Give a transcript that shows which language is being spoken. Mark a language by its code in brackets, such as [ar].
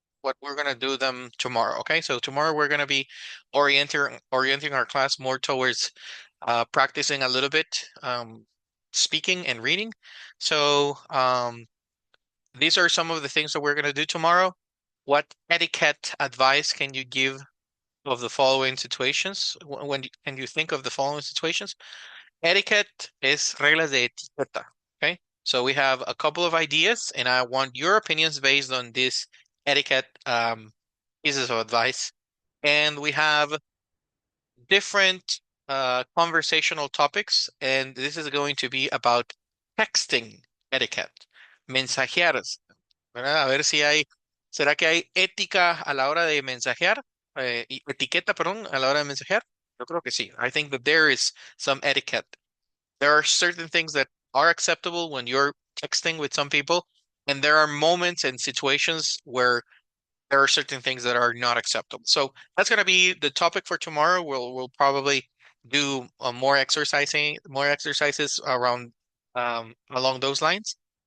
[en] What we're gonna do them tomorrow. Okay, so tomorrow we're gonna be orienting our class more towards practicing a little bit speaking and reading. So these are some of the things that we're gonna do tomorrow. What etiquette advice can you give of the following situations? Can you think of the following situations? [es] Etiquette es reglas de etiqueta. [en] Okay. So we have a couple of ideas, and I want your opinions based on this etiquette pieces of advice. And we have different conversational topics, and this is going to be about texting etiquette. [es] Mensajear, ¿verdad? A ver si ¿será que hay ética a la hora de mensajear? Etiqueta, perdón, a la hora de mensajear. Yo creo que sí. [en] I think that there is some etiquette. There are certain things that are acceptable when you're texting with some people, and there are moments and situations where there are certain things that are not acceptable. So that's going to be the topic for tomorrow. We'll probably do more exercises around along those lines.